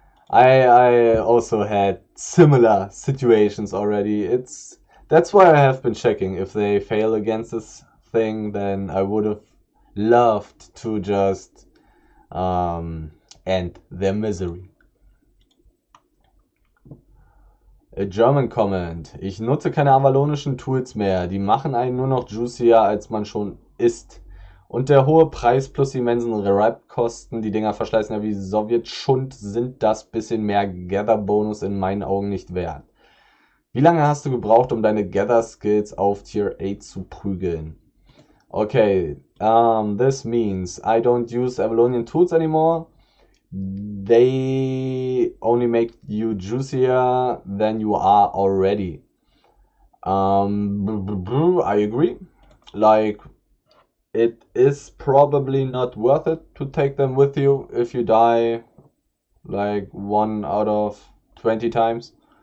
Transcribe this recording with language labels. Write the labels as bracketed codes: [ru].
[en] I also had similar situations already. That's why I have been checking. If they fail against this thing, then I would have loved to just end their misery. A German comment. [de] Ich nutze keine avalonischen Tools mehr. Die machen einen nur noch juicier, als man schon ist. Und der hohe Preis plus die immensen Rap-Kosten, die Dinger verschleißen ja wie Sowjetschund, sind das bisschen mehr Gather-Bonus in meinen Augen nicht wert. Wie lange hast du gebraucht, um deine Gather-Skills auf Tier 8 zu prügeln? [en] Okay, this means I don't use Avalonian tools anymore. They only make you juicier than you are already. I agree. Like, it is probably not worth it to take them with you if you die like 1 out of 20 times.